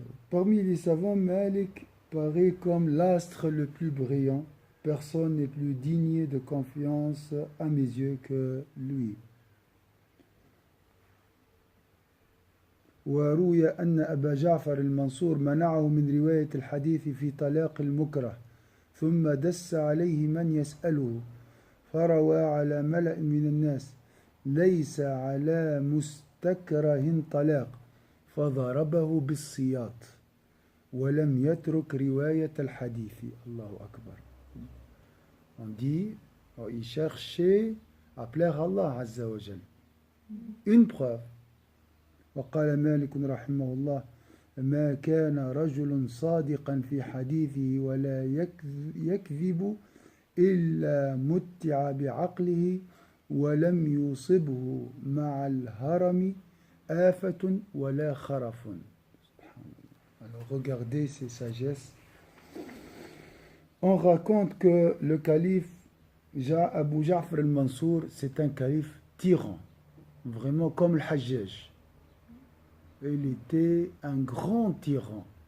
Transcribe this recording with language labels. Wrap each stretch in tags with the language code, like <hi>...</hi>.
<fr>Parmi les savants, Malik paraît comme l'astre le plus brillant. Personne n'est plus digne de confiance à mes yeux que lui.</fr> <ar>وروي أن أبا جعفر المنصور منعه من رواية الحديث في طلاق المكره ثم دس عليه من يسأله فروى على ملأ من الناس ليس على مستكره طلاق فضربه بالسياط ولم يترك رواية الحديث. الله أكبر.</ar> <fr>On dit, il cherchait à plaire à Allah Azza wa Jal. Une preuve.</fr> <ar>وقال مالك رحمه الله ما كان رجل صادقا في حديثه ولا يكذب إلا متع بعقله ولم يصبه مع الهرم آفة ولا خرف.</ar> <fr>Alors regardez ces sagesses. On raconte que le calife Abu Ja'far al-Mansour, c'est un calife tyran, vraiment comme le Hajjaj. Il était un grand tyran.</fr>